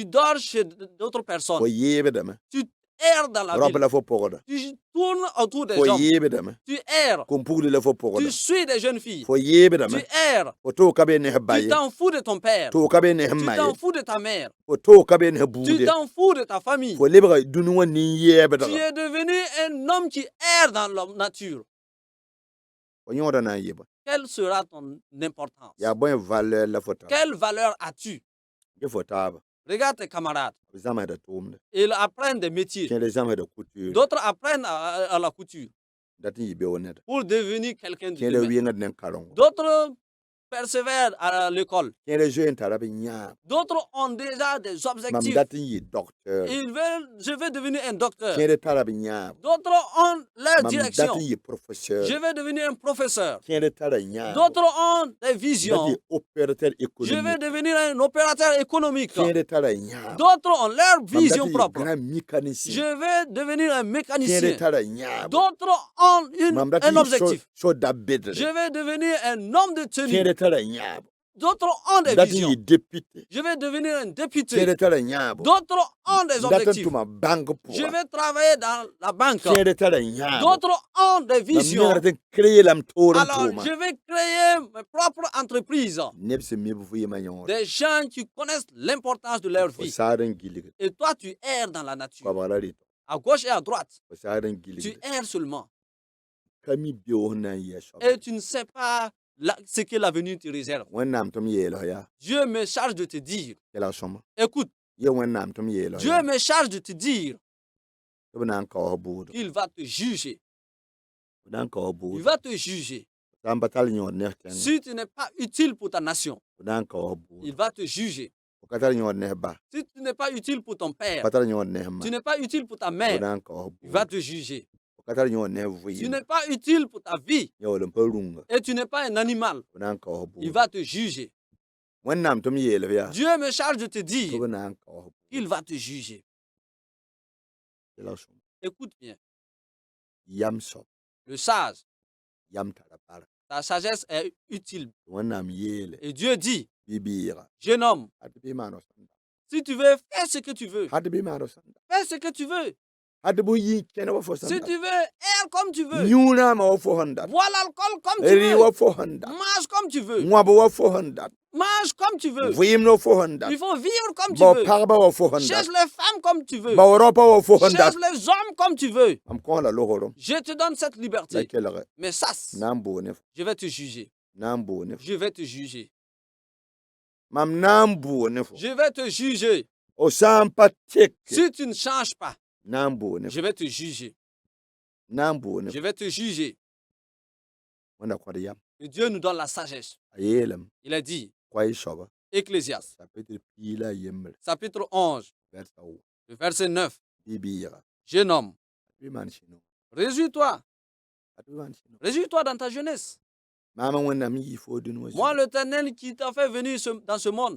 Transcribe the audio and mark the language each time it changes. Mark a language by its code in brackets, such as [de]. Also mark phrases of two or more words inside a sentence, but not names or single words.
[fr] Tu dors chez d'autres [mos] fo [fr] personnes. [mos] yeebdame [fr] Tu erres dans la [mos] raop [fr] ville. [mos] la fo pʋgda [fr] Tu tournes autour des [mos] fo [fr] hommes. [mos] yeebdame [fr] Tu erres. [mos] kom-pugli la fo [fr] Tu [mos] pʋgda [fr] suis des jeunes filles. [mos] fo [fr] Tu [mos] yeebdame [fr] erres. [mos] fo tʋʋg ka be ne ba [fr] Tu [mos] ye [fr] t'en fous de ton père. [mos] tʋʋg ka be ne [fr] Tu [mos] ma ye [fr] t'en fous de ta mère. [mos] fo tʋʋg ka be ne [fr] Tu [mos] buude [fr] t'en fous de ta famille. [mos] fo lebga dũni wã [fr] Tu [mos] nin-yɛɛbdga [fr] es devenu un homme qui erre dans la nature. [mos] fo yõoda na n yɩ bõe [fr] Quelle sera ton importance? [mos] yaa bõe valeur la fo tar [fr] Quelle valeur as-tu? [mos] tɩ fo taaba [fr] Regarde tes camarades. [mos] b zãmsda tʋʋmda [fr] Ils apprennent des métiers. [mos] kẽed zãmsda couture [fr] D'autres apprennent à la couture [mos] dat n yɩ beoog neda [fr] pour devenir quelqu'un de [mos] kẽed [fr] demain. [mos] wɩngd ne karengo [fr] D'autres persévèrent à l'école. [mos] kẽed zoe n tara b yãab [fr] D'autres ont déjà des [mos] mam [fr] objectifs. [mos] dat n yɩ docteur [fr] Je vais devenir un docteur. [mos] kẽed tara b yãab [fr] D'autres ont leur [mos] mam dat [fr] direction. [mos] n yɩ professeur [fr] Je vais devenir un professeur. [mos] kẽed tara yãab [fr] D'autres ont des [mos] dat [fr] visions. [mos] yɩ opérateur [fr] Je vais économique devenir un opérateur économique. [mos] kẽed tara yãab [fr] D'autres ont leur [mos] mam dat [fr] vision [mos] n yɩ [fr] propre. grand mécanicien Je vais devenir un [mos] kẽed [fr] mécanicien. [mos] tara yãab [fr] D'autres ont [mos] mam dat [fr] un [mos] n yɩ [fr] objectif. [mos] so dabedre [fr] Je vais devenir un homme de tenue. [mos] kẽed tara yãab [fr] D'autres ont des [mos] dat n [fr] visions. [mos] yɩ député [fr] Je vais devenir un député. [mos] kẽed tara yãab [fr] D'autres ont des [mos] dat n [fr] objectifs. [mos] tʋma banque [fr] Je [mos] pʋga [fr] vais travailler dans la banque. [mos] kẽed tara yãab [fr] D'autres ont des [mos] mam [fr] visions. [mos] negra tɩ n créer lame toor n [fr] Alors, [mos] tʋʋma [fr] je vais créer mes propres entreprises. [mos] neb sẽn mi b vɩɩmã yõore [fr] Des gens qui connaissent l'importance de leur [mos] fo [fr] vie. [mos] saad n gilgd [fr] Et toi, tu erres dans la nature. [mos] koabg la rɩtg [fr] À gauche et à droite. [mos] fo saad n [fr] Tu [mos] gilgd [fr] erres seulement. [mos] ka mi beoog sẽn na n yɩa soab [fr] Et tu ne sais pas ce que l'avenir te réserve. [mos] wẽnnaam tɩ m yeelg yaa [fr] Dieu me charge de te dire. [mos] yɛla sõma [fr] Écoute, [mos] yɛ wẽnnaam tɩ m yeelg [fr] Dieu [mos] yaa [fr] me charge de te dire [mos] tɩ b na n kaoos buudg [fr] qu'il va te juger. [mos] b na n kaoos [fr] Il [mos] buudg [fr] va te juger. [mos] sã n pa tar yõod nes tẽnga [fr] Si tu n'es pas utile pour ta nation, [mos] b na n kaoos [fr] il [mos] buud [fr] va te juger. [mos] f ka tar yõod nes ba [fr] Si tu n'es pas utile pour ton père, [mos] pa tar yõod nes ma [fr] tu n'es pas utile pour ta [mos] b [fr] mère, [mos] na n kaoos [fr] il va [mos] buud [fr] te juger. [mos] f ka tar yõod nes [fr] Tu [mos] vɩɩm [fr] n'es pas utile pour ta vie [mos] yaool n pa rũnga [fr] et tu n'es pas un animal, [mos] b na n kaoos [fr] il [mos] buud [fr] va te juger. [mos] wẽnnaam tɩ m yeelb yaa [fr] Dieu me charge de te [mos] tɩ [fr] dire [mos] b na n kaoos buud [fr] qu'il va te juger. [mos] yɛla sõma [fr] Écoute bien, [mos] yam soab [fr] le sage, [mos] yam tara bark [fr] ta sagesse est utile. [mos] tɩ wẽnnaam yeele [fr] Et Dieu dit, [mos] bɩ-bɩɩga [fr] jeune homme, [mos] ad bɩ maan f sẽn da [fr] si tu veux, fais ce que tu veux. [mos] ad bɩ maan f sẽn da [fr] Fais ce que tu veux. [mos] ad bɩ yɩ kẽne wa fo [fr] Si [mos] sẽn [fr] tu [mos] da [fr] veux, erre comme tu veux. [mos] yũ naamã wa fo sẽn dat [fr] Bois l'alcool comme tu [mos] rɩ wa [fr] veux. [mos] fo sẽn dat [fr] Mange comme tu veux. [mos] wãb wa fo sẽn dat [fr] Mange comme tu veux. [mos] vɩɩmd wa fo sẽn dat [fr] Il faut vivre comme tu [mos] bao [fr] veux. [mos] pagba wa fo sẽn dat [fr] Cherche les femmes comme tu veux. [mos] bao raopa wa fo sẽn dat [fr] Cherche les hommes comme tu veux. [mos] mam kõ la logrem [fr] Je te donne cette [mos] la [fr] liberté. [mos] kelge [fr] Mais sache, [mos] na n boog ne fo [fr] je vais te juger. [mos] na n boog ne fo [fr] Je vais te juger. [mos] mam na n boog ne fo [fr] Je vais te juger. [mos] o sã n pa tek [fr] Si tu ne changes pas, [mos] na n boog ne fo [fr] je vais te juger. [mos] na n boog ne [fr] Je [mos] fo [fr] vais te juger. [mos] wẽnda kõd yam [fr] Et Dieu nous donne la sagesse. [mos] a yeelame [fr] Il a dit, [mos] koɛy soaba [fr] Ecclésiaste, [mos] chapitre piig la a yembr [fr] chapitre 11, [mos] versa wo [fr] le verset 9. [mos] bɩ-bɩɩga [fr] Jeune homme, [mos] ad bɩ maan sɩno [fr] réjouis-toi. [mos] ad bɩ maan sɩno [fr] Réjouis-toi dans ta jeunesse. [mos] maama wẽnnaam n yɩ fo dũni wã [fr] Moi, [mos] zugu [fr] l'Éternel qui t'a fait venir dans ce monde,